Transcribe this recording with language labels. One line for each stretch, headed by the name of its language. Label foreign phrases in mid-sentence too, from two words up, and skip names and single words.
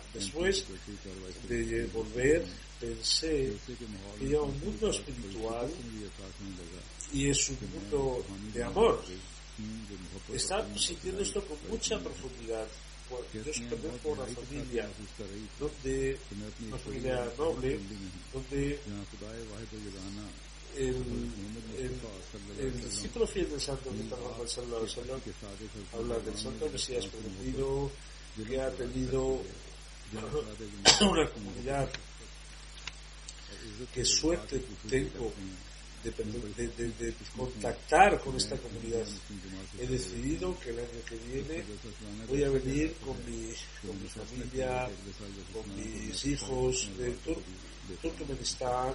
Spanish: Después de volver pensé que era un mundo espiritual y es un mundo de amor. Estaba sintiendo esto con mucha profundidad. Yo pertenezco a una familia una familia noble, donde el discípulo fiel del Santo Muhammad
Arabic: صلى الله عليه وسلم
Spanish: habla del Santo Mesías prometido que ha tenido una comunidad. Qué suerte tengo de contactar con esta comunidad. He decidido que el año que viene voy a venir con mi familia, con mis hijos de Turkmenistán.